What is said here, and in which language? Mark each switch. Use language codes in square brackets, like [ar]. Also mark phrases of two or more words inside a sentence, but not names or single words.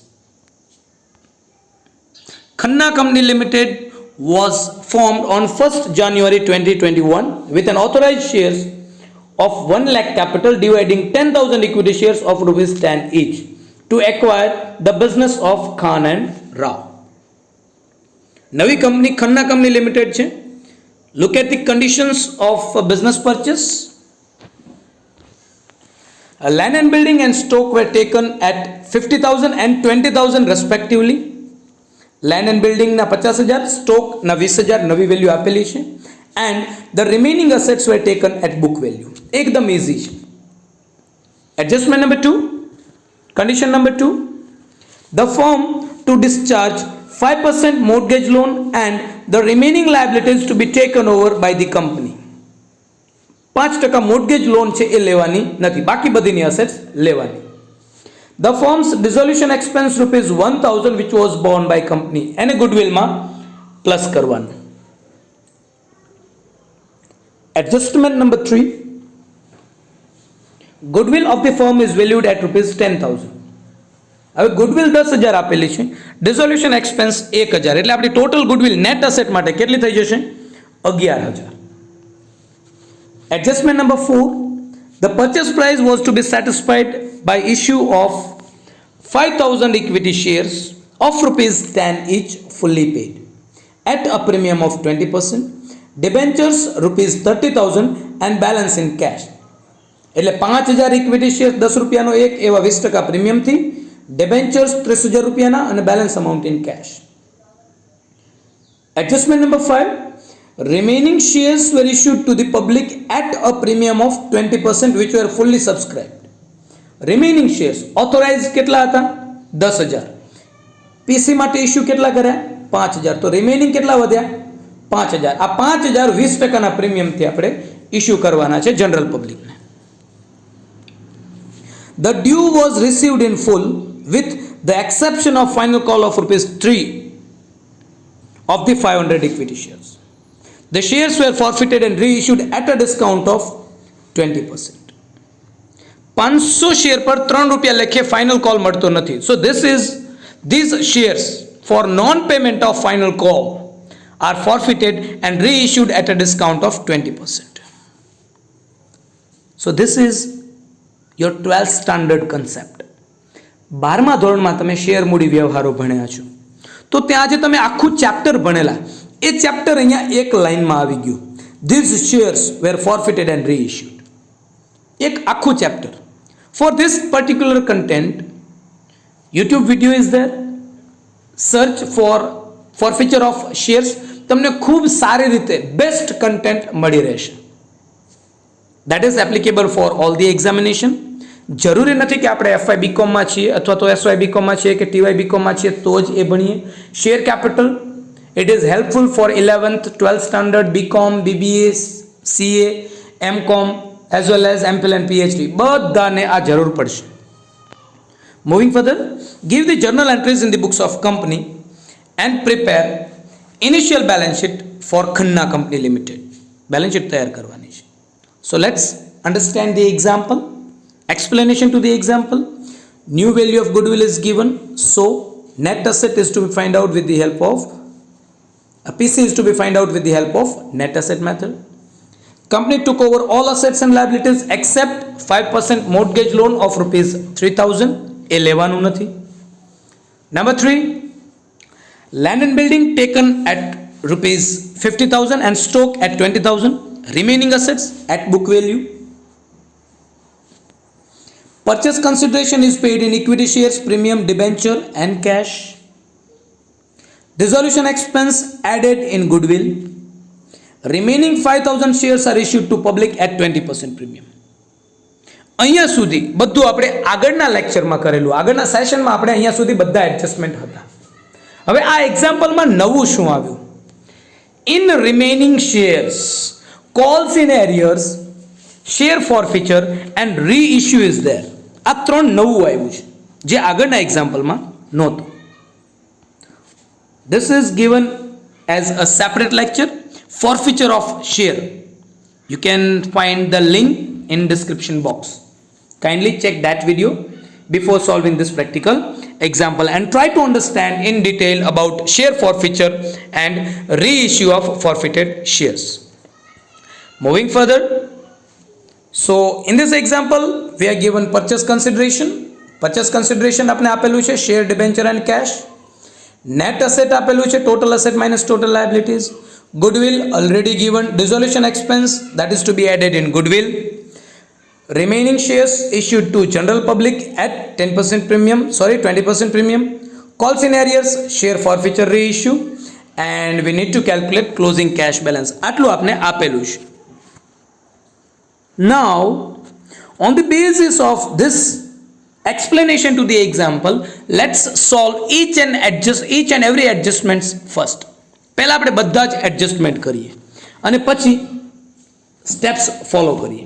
[en] Khanna Company Limited was formed on 1st January 2021 with an authorized shares of 1 lakh capital, dividing 10,000 equity shares of rupees 10 each to acquire the business of Khan and Rao. [gu] નવી કંપની ખન્ના કંપની લિમિટેડ છે. [en] Look at the conditions of a business purchase. Land and building and stock were taken at 50,000 and 20,000 respectively. Land and building [gu] ના 50,000, stock ના 20,000 નવી વેલ્યુ આપેલી છે. [en] And the remaining assets were taken at book value. [gu] એકદમ easy છે. [en] Adjustment number 2, condition number 2, the firm to discharge 5% mortgage loan and the remaining liabilities to be taken over by the company. [gu] 5% [en] mortgage loan [gu] છે એ લેવાની નથી, બાકી બધીની અસેટ્સ લેવાની. [en] The firm's dissolution expense rupees 1,000 which was borne by company [gu] એને ગુડવિલમાં પ્લસ કરવાનું. [en] Adjustment number 3, goodwill of the firm is valued at rupees 10,000. [gu] હવે ગુડવિલ 10,000 આપેલી છે, [en] dissolution expense [gu] 1,000, એટલે આપણી [en] total goodwill net asset [gu] માટે કેટલી થઈ જશે? 11,000. [en] Adjustment number 4, the purchase price was to be satisfied by issue of 5,000 equity shares of rupees 10 each fully paid at a premium of 20%, debentures rupees 30,000 and balance in cash. [gu] એટલે 5,000 [en] equity share [gu] 10 રૂપિયાનો એક, એવા 20% પ્રીમિયમથી, debentures 30,000 રૂપિયાના અને [en] balance amount in cash. Adjustment number 5, remaining shares were issued to the public at a premium of 20% which were fully subscribed. Remaining shares authorized [gu] કેટલા હતા? 10,000. PC માટે ઇશ્યુ કેટલા કર્યા? 5000 तो रिमेनिंग કેટલા વધ્યા 5000 આ 5000 20% પ્રીમિયમ થી આપણે ઇશ્યુ કરવાના છે [en] general public [gu] ને [en] The due was received in full with the exception of final call of rupees 3 of the 500 equity shares. The shares were forfeited and reissued at a discount of 20%. [gu] 500 શેર પર 3 રૂપિયા લેખે [en] final call [gu] મળતો નથી. [en] So these shares for non-payment of final call are forfeited and reissued at a discount of 20%. So this is your 12th standard concept. [gu] 12મા ધોરણમાં તમે શેર મૂડી વ્યવહારો ભણ્યા છો તો ત્યાં જે તમે આખું ચેપ્ટર ભણેલા એ ચેપ્ટર અહીંયા એક લાઈનમાં આવી ગયું. [en] These shares were forfeited and reissued. [gu] એક આખું ચેપ્ટર. [en] For this particular content, YouTube video is there. Search for forfeiture of shares. [gu] તમને ખૂબ સારી રીતે [en] best content [gu] મળી રહેશે. [en] That is applicable for all the examination. [gu] જરૂરી નથી કે આપણે એફવાય બીકોમમાં છીએ અથવા તો એસવાય બીકોમમાં છીએ કે ટીવાય બીકોમમાં છીએ તો જ એ ભણીએ. [en] share capital it is helpful for 11th 12th standard BCom BBA CA MCom as well as MPhil and PhD [gu] બધાને આ જરૂર પડશે. [en] moving further, give the journal entries in the books of company and prepare initial balance sheet for Khanna Company Limited. [gu] Balance sheet તૈયાર કરવાની છે. [en] So let's understand the example. Explanation to the example. New value of goodwill is given. So net asset is to be find out with the help of PC is to be find out with the help of net asset method. Company took over all assets and liabilities except 5% mortgage loan of rupees 3000. એ લેવાનું નથી. Number 3, land and building taken at rupees 50,000 and stock at 20,000. Remaining assets at book value. Purchase consideration is paid in equity shares, premium, debenture and cash. Dissolution expense added in goodwill. Remaining 5,000 shares are issued to public at 20% premium. [gu] અહીંયા સુધી બધું આપણે આગળના લેક્ચરમાં કરેલું, આગળના સેશનમાં આપણે અહીંયા સુધી બધા એડજસ્ટમેન્ટ હતા. હવે આ એક્ઝામ્પલમાં નવું શું આવ્યું? [en] in remaining shares, calls in arrears, share forfeiture and reissue is there. [gu] આ ત્રણ નવું આવ્યું છે જે આગળના એક્ઝામ્પલમાં નહોતું. [en] This is given as a separate lecture, forfeiture of share. You can find the link in description box. Kindly check that video before solving this practical example and try to understand in detail about share forfeiture and reissue of forfeited shares. Moving further, so in this example we are given purchase consideration. Purchase consideration [gu] આપણે આપેલું છે [en] share, debenture and cash. Net asset [gu] આપેલું છે [en] total asset minus total liabilities. Goodwill already given. Dissolution expense that is to be added in goodwill. Remaining shares issued to general public at 20% premium. Calls in arrears, share forfeiture reissue, and we need to calculate closing cash balance. [gu] આટલું આપણે આપેલું છે. [en] Now, on the basis of this explanation to the example, let's solve each and every adjustments first. [gu] પહેલા આપણે બધા જ એડજસ્ટમેન્ટ કરીએ અને પછી [en] steps follow [gu] કરીએ.